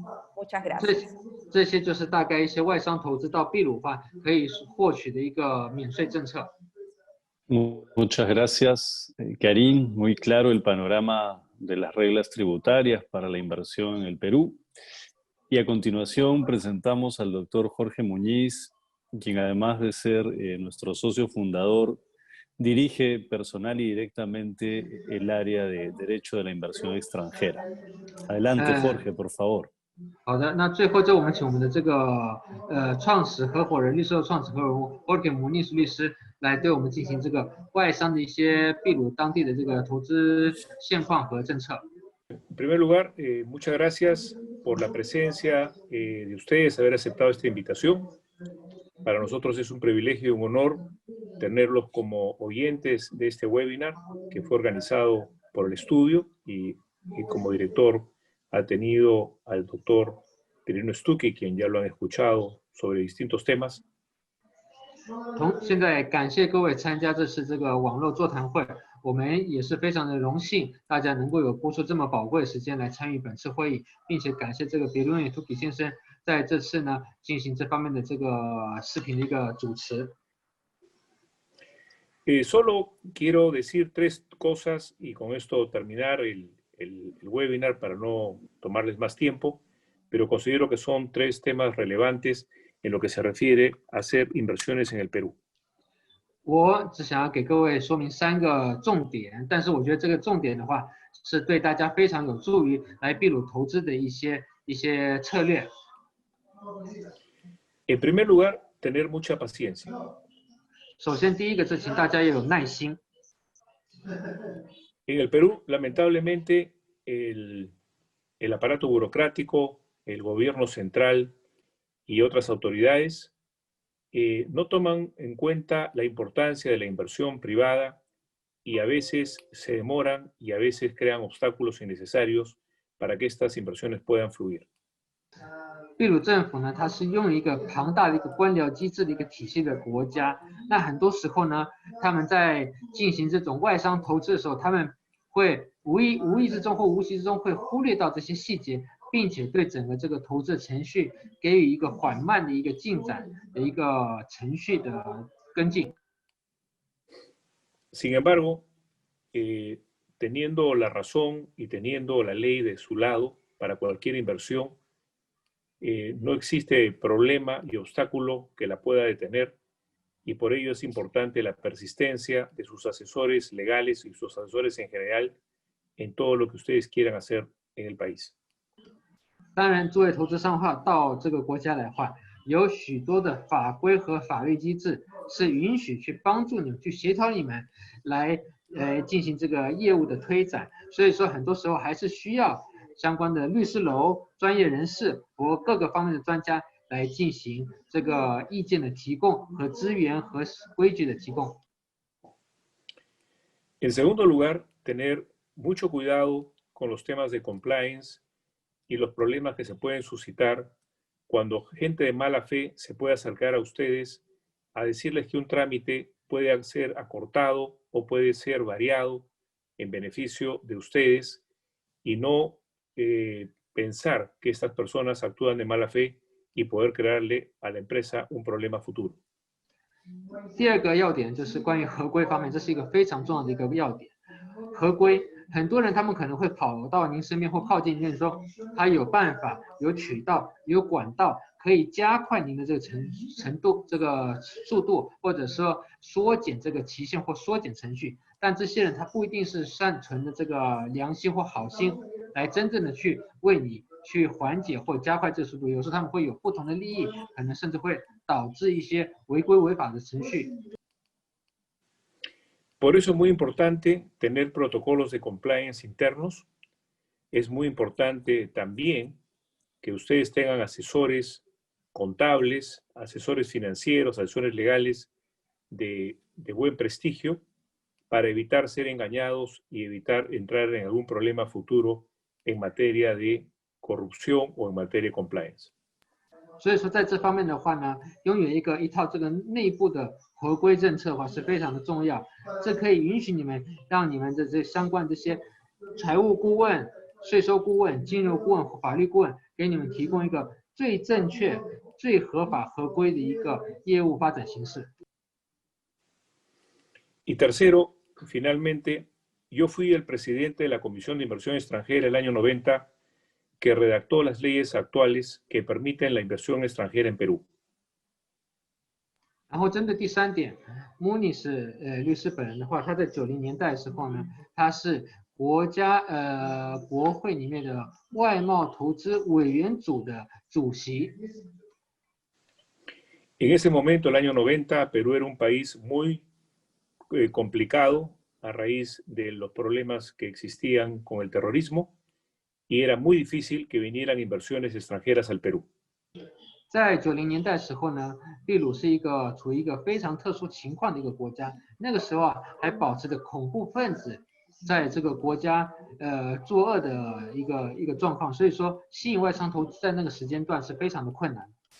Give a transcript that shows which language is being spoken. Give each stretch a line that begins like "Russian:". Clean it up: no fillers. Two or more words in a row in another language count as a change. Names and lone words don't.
Spanish: Muchas gracias.
Chinese: 这些就是大概一些外商投资到秘鲁化可以获取的一个免税政策。
Spanish: Muchas gracias, Karim. Muy claro el panorama de las reglas tributarias para la inversión en el Perú. Y a continuación presentamos al doctor Jorge Muñiz, quien además de ser nuestro socio fundador, dirige personal y directamente el área de Derecho de la Inversión Extranjera. Adelante, Jorge, por favor.
Chinese: 好的，那最后我们请我们的这个创始合伙人、律师的创始合伙人 Jorge Muñiz 律师来对我们进行这个外商的一些秘鲁当地的这个投资现况和政策。
Spanish: En primer lugar, muchas gracias por la presencia de ustedes, haber aceptado esta invitación. Para nosotros es un privilegio y un honor tenerlos como oyentes de este webinar que fue organizado por el estudio y como director ha tenido al doctor Pirino Stuckey, quien ya lo han escuchado sobre distintos temas.
Chinese: 现在感谢各位参加这次这个网络座谈会，我们也是非常的荣幸，大家能够有播出这么宝贵的时间来参与本次会议，并且感谢这个Pirino Stuckey先生在这次呢进行这方面的这个视频的一个主持。
Spanish: Solo quiero decir 3 cosas y con esto terminar el webinar para no tomarles más tiempo, pero considero que son 3 temas relevantes en lo que se refiere a hacer inversiones en el Perú.
Chinese: 我只想要给各位说明3个重点，但是我觉得这个重点的话，是对大家非常有助于来秘鲁投资的一些策略。
Spanish: En primer lugar, tener mucha paciencia.
Chinese: 首先，第一个是请大家要有耐心。
Spanish: En el Perú, lamentablemente, el aparato burocrático, el gobierno central y otras autoridades no toman en cuenta la importancia de la inversión privada y a veces se demoran y a veces crean obstáculos innecesarios para que estas inversiones puedan fluir.
Chinese: 秘鲁政府呢，它是用一个庞大的一个官僚机制的一个体系的国家。那很多时候呢，他们在进行这种外商投资的时候，他们会无意之中或无形之中会忽略到这些细节，并且对整个这个投资的程序给予一个缓慢的一个进展的一个程序的跟进。
Spanish: Sin embargo, teniendo la razón y teniendo la ley de su lado para cualquier inversión, no existe problema y obstáculo que la pueda detener y por ello es importante la persistencia de sus asesores legales y sus asesores en general en todo lo que ustedes quieran hacer en el país.
Chinese: 当然，作为投资商的话，到这个国家来的话，有许多的法规和法律机制是允许去帮助你们、去协调你们来进行这个业务的推展。所以说，很多时候还是需要相关的律师楼、专业人士和各个方面的专家来进行这个意见的提供和资源和规矩的提供。
Spanish: En segundo lugar, tener mucho cuidado con los temas de compliance y los problemas que se pueden suscitar cuando gente de mala fe se puede acercar a ustedes a decirles que un trámite puede ser acortado o puede ser variado en beneficio de ustedes y no pensar que estas personas actúan de mala fe y poder crearle a la empresa un problema futuro.
Chinese: 第二个要点就是关于合规方面，这是一个非常重要的一个要点。合规，很多人他们可能会跑到您身边或靠近您说，他有办法、有渠道、有管道，可以加快您的这个程度、这个速度，或者说缩减这个期限或缩减程序。但这些人他不一定是善存的这个良心或好心，来真正的去为你去缓解或加快这个速度。有时候他们会有不同的利益，可能甚至会导致一些违规违法的程序。
Spanish: Por eso es muy importante tener protocolos de compliance internos. Es muy importante también que ustedes tengan asesores contables, asesores financieros, asesores legales de buen prestigio para evitar ser engañados y evitar entrar en algún problema futuro en materia de corrupción o en materia de compliance.
Chinese: 所以说，在这方面的话呢，拥有一套这个内部的合规政策的话是非常的重要。这可以允许你们让你们的这相关这些财务顾问、税收顾问、金融顾问、法律顾问，给你们提供一个最正确、最合法、合规的一个业务发展形式。
Spanish: Y tercero, finalmente, yo fui el presidente de la Comisión de Inversión Extranjera el año 90 que redactó las leyes actuales que permiten la inversión extranjera en Perú.
Chinese: 然后针对第3点，穆尼是律师本人的话，他在90年代的时候呢，他是国会里面的外贸投资委员组的主席。
Spanish: En ese momento, el año 90, Perú era un país muy complicado a raíz de los problemas que existían con el terrorismo. Y era muy difícil que vinieran inversiones extranjeras al Perú.
Chinese: 在90年代时候呢，秘鲁是处于一个非常特殊情况的一个国家。那个时候啊，还保持着恐怖分子在这个国家作恶的一个状况，所以说吸引外商投资在那个时间段是非常的困难。